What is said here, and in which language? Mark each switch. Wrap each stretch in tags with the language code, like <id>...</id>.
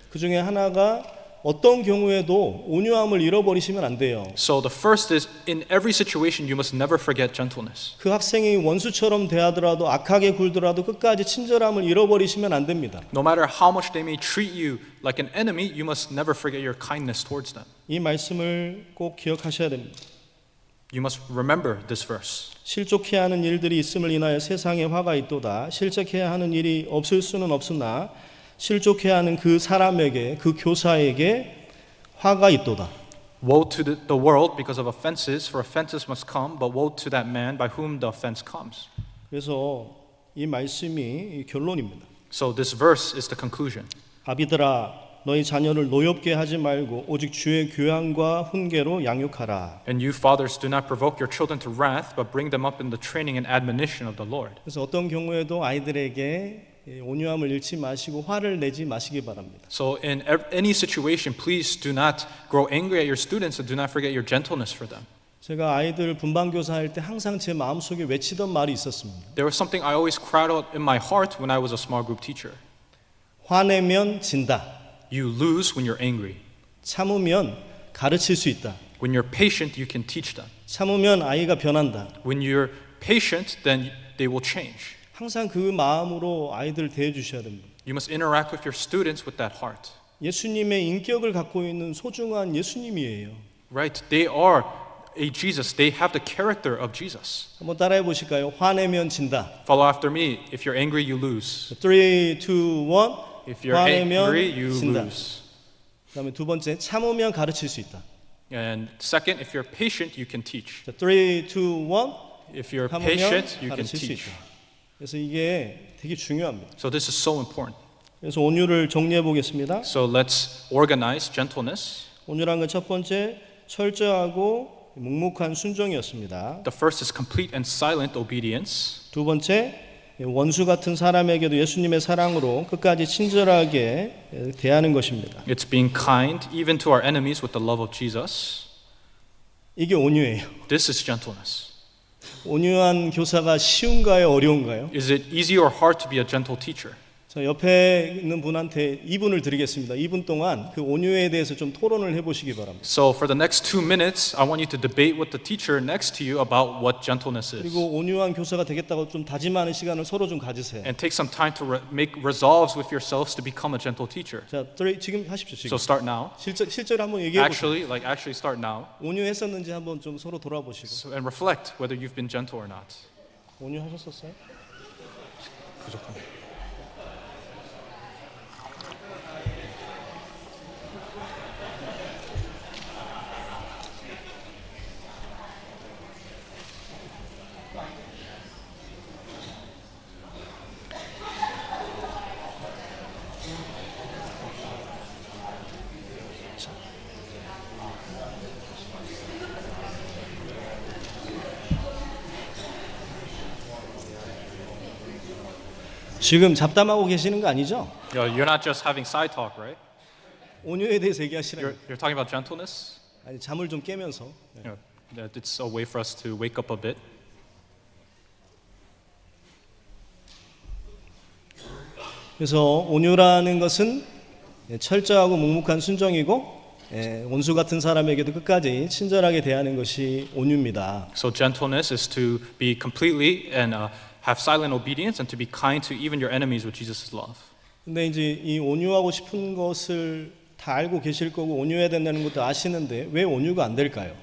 <ko>그 중에 하나가 어떤 경우에도 온유함을 잃어버리시면 안 돼요.</ko> <en>So the first is in every situation you must never forget gentleness.</en> <ko>그 학생이 원수처럼 대하더라도 악하게 굴더라도 끝까지 친절함을 잃어버리시면 안 됩니다.</ko> <en>No matter how much they may treat you like an enemy, you must never forget your kindness towards them.</en> <ko>이 말씀을 꼭 기억하셔야 됩니다.</ko> <en>You must remember this verse.</en> <ko>실족해야 하는 일들이 있음을 인하여 세상에 화가 있도다. 실족해야 하는 일이 없을 수는 없으나 실족해야 하는 그 사람에게, 그 교사에게 화가 있도다.</ko> <en>Woe to the world because of offenses, for offenses must come, but woe to that man by whom the offense comes.</en> <ko>그래서 이 말씀이 결론입니다.</ko> <en>So this verse is the conclusion.</en> <ko>아비들아 너희 자녀를 노엽게 하지 말고 오직 주의 교양과 훈계로 양육하라.</ko> <en>And you fathers do not provoke your children to wrath, but bring them up in the training and admonition of the Lord.</en> <ko>그래서 어떤 경우에도 아이들에게 온유함을 잃지 마시고 화를 내지 마시기 바랍니다.</ko> <en>So in any situation, please do not grow angry at your students and do not forget your gentleness for them.</en> <ko>제가 아이들 분반 교사할 때 항상 제 마음속에 외치던 말이 있었습니다.</ko> <en>There was something I always cried out in my heart when I was a small group teacher.</en> <ko>화내면 진다.</ko> <en>You lose when you're angry.</en> <ko>참으면 가르칠 수 있다.</ko> <en>When you're patient, you can teach them.</en> <ko>참으면 아이가 변한다.</ko> <en>When you're patient, then they will change.</en> <ko>항상 그 마음으로 아이들을 대해 주셔야 됩니다.</ko> <en>You must interact with your students with that heart.</en> <ko>예수님의 인격을 갖고 있는 소중한 예수님이에요.</ko> <en>Right? They are a Jesus. They have the character of Jesus.</en> <ko>한번 따라해 보실까요? 화내면 진다.</ko> <en>Follow after me. If you're angry, you lose. 3, 2, 1. If you're</en> <ko>화내면</ko> <en>angry, you</en> <ko>진다.</ko> <en>lose.</en> <ko>그다음에 두 번째, 참으면 가르칠 수 있다.</ko> <en>And second, if you're patient, you can teach. 3, 2, 1. If you're</en> <ko>참으면</ko> <en>patient, you can</en> <ko>가르칠 수</ko> <en>teach.</en> <ko>있다. 그래서 이게 되게 중요합니다.</ko> <en>So this is so important.</en> <ko>그래서 온유를 정리해 보겠습니다.</ko> <en>So let's organize gentleness.</en> <ko>온유란 건 첫 번째, 철저하고 묵묵한 순종이었습니다.</ko> <en>The first is complete and silent obedience.</en> <ko>두 번째, 원수 같은 사람에게도 예수님의 사랑으로 끝까지 친절하게 대하는 것입니다.</ko> <en>It's being kind even to our enemies with the love of Jesus.</en> <ko>이게 온유예요.</ko> <en>This is gentleness.</en> <ko>온유한 교사가 쉬운가요, 어려운가요?</ko> <en>Is it easy or hard to be a gentle teacher?</en> <ko>자, 옆에 있는 분한테 2분을 드리겠습니다. 2분 동안 그 온유에 대해서 좀 토론을 해보시기 바랍니다.</ko> <en>So for the next 2 minutes, I want you to debate with the teacher next to you about what gentleness is.</en> <ko>그리고 온유한 교사가 되겠다고 좀 다짐하는 시간을 서로 좀 가지세요.</ko> <en>And take some time to make resolves with yourselves to become a gentle teacher.</en> <ko>자, 지금 하십시오. 지금</ko> <en>So start now.</en> <ko>실제로 한번 얘기해 보세요.</ko> <en>Actually start now.</en> <ko>온유했었는지 한번 좀 서로 돌아보시고.</ko> <en>So, and reflect whether you've been gentle or not.</en> <ko>온유하셨었어요? 지금 잡담하고 계시는 거 아니죠?</ko> <en>You're not just having side talk, right?</en> <ko>온유에 대해서 얘기하시라는</ko> <en>You're talking about gentleness.</en> <ko>아니 잠을 좀 깨면서</ko> <en>That it's a way for us to wake up a bit.</en> <ko>그래서 온유라는 것은 철저하고 묵묵한 순종이고 원수 같은 사람에게도 끝까지 친절하게 대하는 것이 온유입니다.</ko> <en>So gentleness is to be completely and have silent obedience and to be kind to even your enemies with Jesus' love.</en> <ko>근데 이제 이 온유하고 싶은 것을 다 알고 계실 거고 온유해야 된다는 것도 아시는데 왜 온유가 안 될까요?</ko>